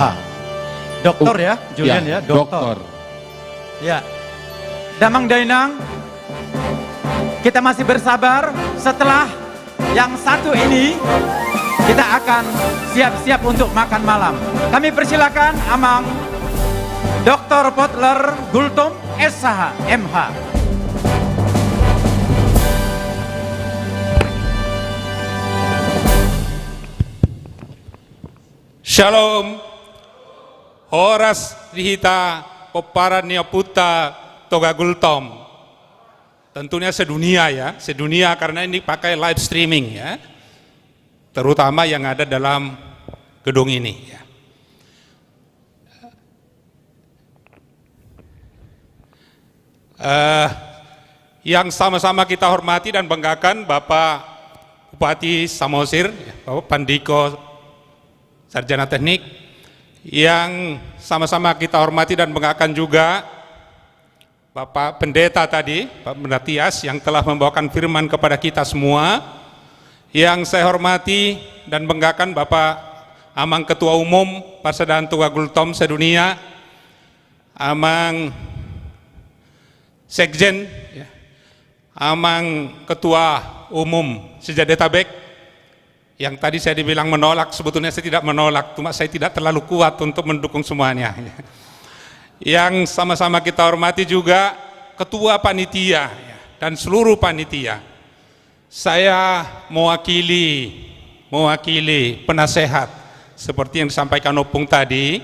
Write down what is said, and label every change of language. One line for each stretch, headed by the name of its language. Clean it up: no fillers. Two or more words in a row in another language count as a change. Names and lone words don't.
Indonesian: Doktor ya, Julian ya, doktor. Ya,
Batak Toba: Damang Dainang,
Indonesian: kita masih bersabar. Setelah yang satu ini, kita akan siap-siap untuk makan malam. Kami persilakan Amang Dr. Potler Gultom SH MH. Shalom.
Batak Toba: Horas Rihita Poparania Puta Toga Gultom.
Indonesian: Tentunya sedunia ya, sedunia karena ini pakai
English: live streaming
Indonesian: ya. Terutama yang ada dalam gedung ini ya. Yang sama-sama kita hormati dan banggakan Bapak Bupati Samosir, Bapak Pandiko Sarjana Teknik, yang sama-sama kita hormati dan banggakan juga Bapak Pendeta tadi, Pak Mendatias yang telah membawakan firman kepada kita semua. Yang saya hormati dan banggakan Bapak Amang Ketua Umum Persaudaraan Toga Gultom Sedunia, Amang Sekjen, Amang Ketua Umum Sejadetabek, Yang tadi saya dibilang menolak, sebetulnya saya tidak menolak, cuma saya tidak terlalu kuat untuk mendukung semuanya. Yang sama-sama kita hormati juga ketua panitia dan seluruh panitia. Saya mewakili penasehat seperti yang disampaikan Opung tadi.